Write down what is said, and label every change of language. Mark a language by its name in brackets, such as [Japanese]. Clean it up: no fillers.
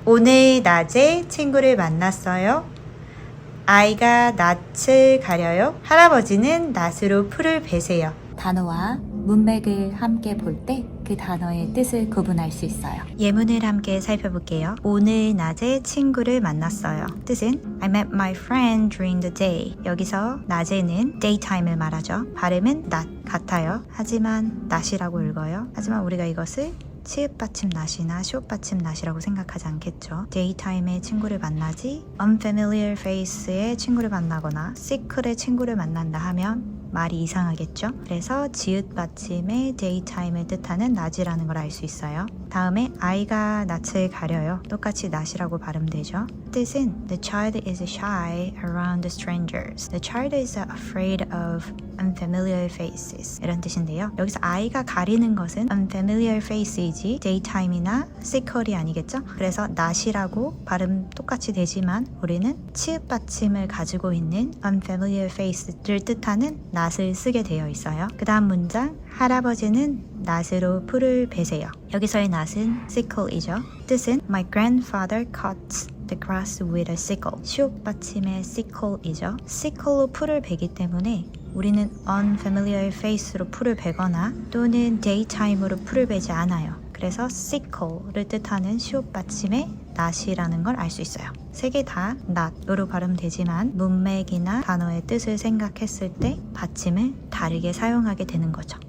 [Korean] 오늘 낮에 친구를 만났어요. 아이가 낯을 가려요. 할아버지는 낯으로 풀을 베세요. 단어와 문맥을 함께 볼 때 그 단어의 뜻을 구분할 수 있어요. 예문을 함께 살펴볼게요. 오늘 낮에 친구를 만났어요. 뜻은 [English] I met my friend during the day. [Korean] 여기서 낮에는 daytime을 말하죠. 발음은 낮 같아요. 하지만 낮이라고 읽어요. 하지만 우리가 이것을 치읓 받침 낫이나 시옷 받침 낫이라고 생각하지 않겠죠. 데이타임에 친구를 만나지 unfamiliar face의 친구를 만나거나 secret의 친구를 만난다 하면 말이 이상하겠죠. 그래서 지읒 받침의 데이타임을 뜻하는 낮이라는 걸 알 수 있어요. 다음에 아이가 낯을 가려요. 똑같이 낯이라고 발음되죠. 뜻은 [English] The child is shy around strangers. The child is afraid of unfamiliar faces. [Korean] 이런 뜻인데요. 여기서 아이가 가리는 것은 unfamiliar face이지 daytime이나 sickle이 아니겠죠? 그래서 낯이라고 발음 똑같이 되지만 우리는 치읓 받침을 가지고 있는 unfamiliar face를 뜻하는 낯을 쓰게 되어 있어요. 그 다음 문장 할아버지는 낫으로 풀을 베세요. 여기서의 낫은 sickle이죠. 뜻은 [English] My grandfather cuts the grass with a sickle. [Korean] 시옷 받침의 sickle이죠. sickle로 풀을 베기 때문에 우리는 unfamiliar face로 풀을 베거나 또는 daytime으로 풀을 베지 않아요. 그래서 sickle를 뜻하는 시옷 받침의 낫이라는 걸 알 수 있어요. 세 개 다 낫으로 발음되지만 문맥이나 단어의 뜻을 생각했을 때 받침을 다르게 사용하게 되는 거죠.